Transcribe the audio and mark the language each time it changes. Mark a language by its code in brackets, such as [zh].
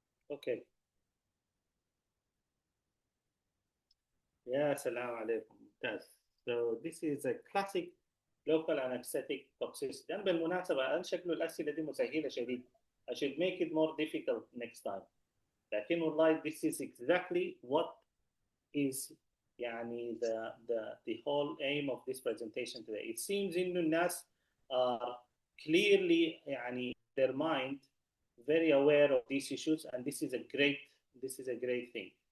[en] Okay. [ar] Yeah, salam alaikum. ممتاز. [en] So this is a classic local anesthetic toxicity. [ar] أنا بالمناسبة أنا شكله الأسئلة دي مسهلة شديد. [en] I should make it more difficult next time. [ar] لكن والله [en] this is exactly what is [ar] يعني [en] the whole aim of this presentation today. It seems [ar] إنه [en] الناس are clearly [ar] يعني [en] their mind very aware of these issues, and this is a great thing.